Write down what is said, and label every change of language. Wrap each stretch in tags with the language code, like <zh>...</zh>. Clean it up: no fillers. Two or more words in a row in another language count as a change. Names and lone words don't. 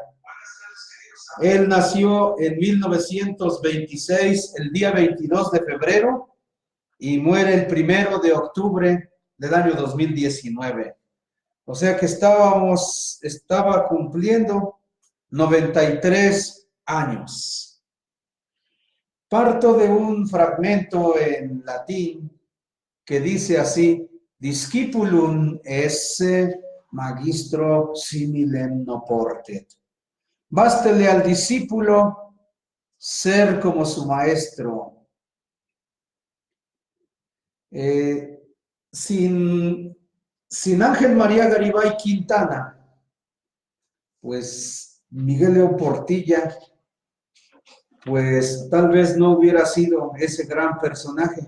<es>Él nació en 1926, el día 22 de febrero, y muere el 1 de octubre del año 2019. O sea que estaba cumpliendo 93 años. Parto de un fragmento en latín que dice así:</es> <la>discipulum esse magistro similem no portet.</la> <es>Bástele al discípulo ser como su maestro. Sin Ángel María Garibay Quintana, pues Miguel León Portilla, pues tal vez no hubiera sido ese gran personaje.</es>